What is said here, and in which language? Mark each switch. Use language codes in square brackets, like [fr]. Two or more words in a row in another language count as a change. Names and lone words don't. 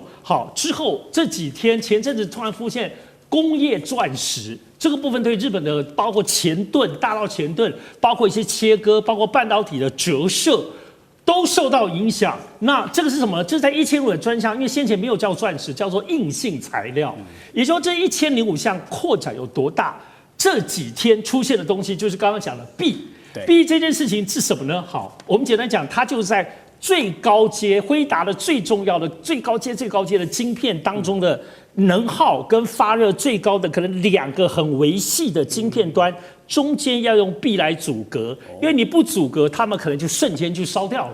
[zh] 好，之後這幾天前陣子突然出現工業鑽石這個部分，對日本的包括前盾、大道前盾，包括一些切割，包括半導體的折射，都受到影響。那這個是什麼呢？這是在1005的專項，因為先前沒有叫鑽石，叫做硬性材料。也就是說，這1005項擴展有多大？這幾天出現的東西，就是剛剛講的銫這件事情是什麼呢？好，我們簡單講，它就是在最高階輝達的最重要的最高階的晶片當中的能耗跟發熱最高的可能2個很微細的晶片端中間要用壁來阻隔，因為你不阻隔，他們可能就瞬間就燒掉了。